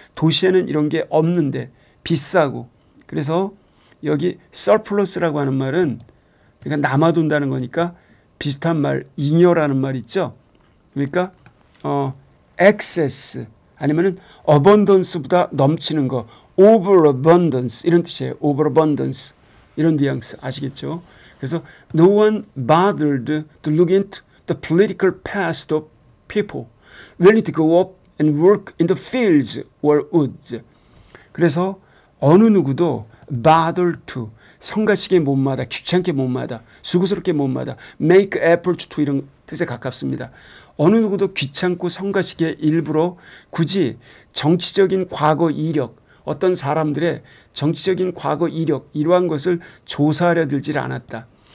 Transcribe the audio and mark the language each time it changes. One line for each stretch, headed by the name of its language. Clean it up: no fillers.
Korean: 도시에는 이런 게 없는데 비싸고. 그래서 여기 surplus라고 하는 말은 그러니까 남아돈다는 거니까 비슷한 말 잉여라는 말 있죠. 그러니까 excess 아니면은 abundance보다 넘치는 거 overabundance 이런 뜻이에요. overabundance 이런 뉘앙스 아시겠죠? 그래서
English: no one bothered to look into the political past of people willing to go up and work in the fields or woods.
Korean: 그래서 어느 누구도 bother to 성가시게 못마다, 귀찮게 못마다, 수고스럽게 못마다,
English: make effort to
Korean: 이런 뜻에 가깝습니다. 어느 누구도 귀찮고 성가시게 일부러 굳이 정치적인 과거 이력, 어떤 사람들의 정치적인 과거 이력 이러한 것을 조사하려 들질 않았다.